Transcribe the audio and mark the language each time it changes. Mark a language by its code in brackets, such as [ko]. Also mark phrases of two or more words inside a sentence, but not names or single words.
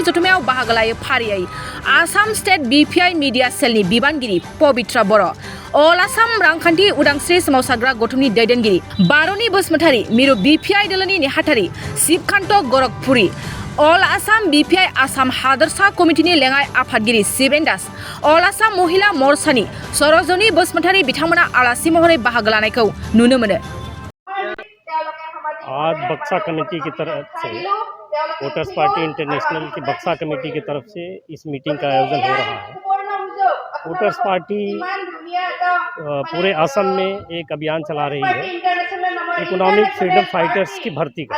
[brx] जथुमायाव बाहागो लायो फारियै आसाम स्टेट बिपिआइ मिडिया सेलनि बिबानगिरि पबित्रा बर', अल आसाम रांखान्थि उदांस्रि सोमावसारग्रा गौथुमनि दैदेनगिरि बार'नि बसुमतारी, मिरु बिपिआइ दोलोनि नेहाथारि शिबकान्त गरखपुरी, अल आसाम बिपिआइ आसाम हादोरसा कमिटिनि लेङाइ आफादगिरि शिवेन दास, अल आसाम महिला मोर्चानि सरजनी बसुमतारी बिथांमोना आलासि महरै बाहागो लानायखौ नुनो मोनो। [hi] आज बक्सा कमेटी की तरफ से वोटर्स पार्टी इंटरनेशनल की बक्सा कमेटी की तरफ से इस मीटिंग का आयोजन हो रहा है। वोटर्स पार्टी पूरे असम में एक अभियान चला रही है इकोनॉमिक फ्रीडम फाइटर्स की भर्ती का।